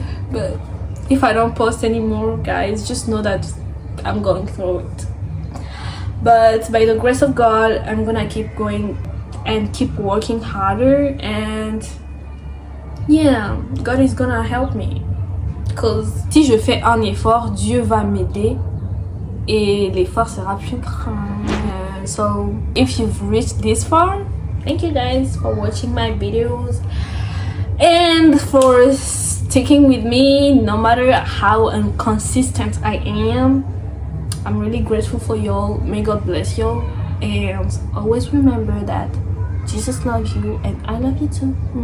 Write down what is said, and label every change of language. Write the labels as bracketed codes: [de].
[en] But if I don't post anymore, guys, just know that I'm going through it. But by the grace of God, I'm gonna keep going and keep working harder, and yeah, God is gonna help me. [fr] Cause si je fais un effort, Dieu va m'aider et l'effort sera plus grand. [en] So if you've reached this far, thank you guys for watching my videos and for sticking with me no matter how inconsistent I am. I'm really grateful for y'all. May God bless y'all, and always remember that Jesus loves you and I love you too.